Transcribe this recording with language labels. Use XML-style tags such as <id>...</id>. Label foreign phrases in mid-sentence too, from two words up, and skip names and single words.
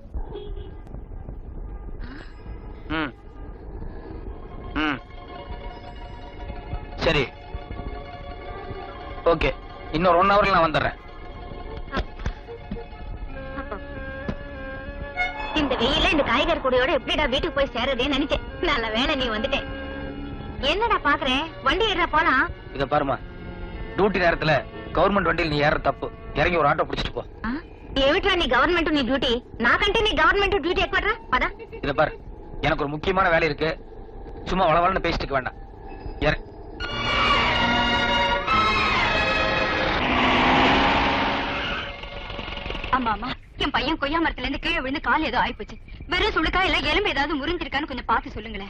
<ta>சரி ஓகே, இன்னொரு 1 ஹவர்ல நான் வந்துடுறேன். இந்த வெயில இந்த காய்கறி கூடையோட எப்படிடா வீட்டுக்கு போய் சேரதேன்னு நினைச்சேன். நல்ல வேளை நீ வந்துட்டே. என்னடா பாக்குறேன், வண்டி ஏறா போலாம். இத பாருமா, டியூட்டி நேரத்துல கவர்மெண்ட் வண்டியில் நீ ஏற தப்பு. இறங்கி ஒரு ஆட்டோ பிடிச்சிட்டு போ.</ta> <te>ఏమిట్రా నీ గవర్నమెంట్ నీ డ్యూటీ? నాకంటే నీ గవర్నమెంట్ డ్యూటీ ఎక్కువరా? పద.</te> <ta>இத பாரு, எனக்கு ஒரு முக்கியமான வேலை இருக்கு. சும்மா வளவளன்னு பேசிட்டு இருக்க வேண்டாம். ஆமா ஆமா, என் பையன் கொய்யா மரத்துல இருந்து கீழே விழுந்து கால் ஏதோ ஆயிப்போச்சு. வெறும் சுளுக்கா இல்ல எலும்பு ஏதாவது முறிஞ்சிருக்கான்னு கொஞ்சம் பார்த்து சொல்லுங்களேன்.</ta>